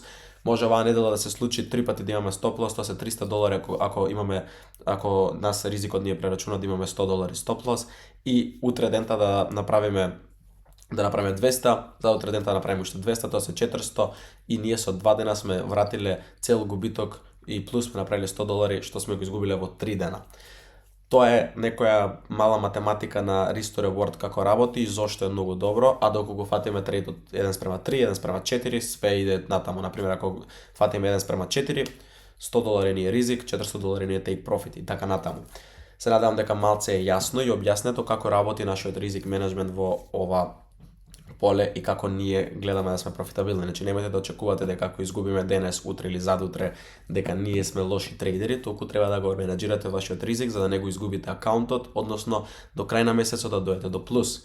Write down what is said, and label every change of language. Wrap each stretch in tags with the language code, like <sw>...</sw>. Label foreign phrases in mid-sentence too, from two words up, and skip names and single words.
<mk>Може оваа недела да се случи 3 пати да имаме</mk> <en>stop loss,</en> <mk>тоа се $300 ако нас ризикот ни е прерачунат да имаме $100</mk> <en>stop loss</en> <mk>и утре дента да направиме 200, за утре дента да направиме уште 200, тоа се 400 и ние со 2 дена сме вратиле цел губиток и плюс сме направиле $100 што сме го изгубиле во 3 дена. Тоа е некоја мала математика на</mk> <en>risk to reward</en> <mk>како работи и зошто е многу добро, а доколку го фатиме трейд од 1:3, 1:4,</mk> <sr>све иде натаму.</sr> <mk>Например, ако фатиме 1:4, $100 ни е ризик, $400 ни е</mk> <en>take profit</en> <mk>и така натаму. Се надевам дека малце е јасно и објаснето како работи нашиот ризик менеджмент во ова поле и како ние гледаме да сме профитабилни. Значи немојте да очекувате дека ако изгубиме денес, утре или задутре дека ние сме лоши трейдери, толку треба да го менаџирате вашиот ризик за да не го изгубите акаунтот, односно до крај на месецот да дојдете до плюс.</mk>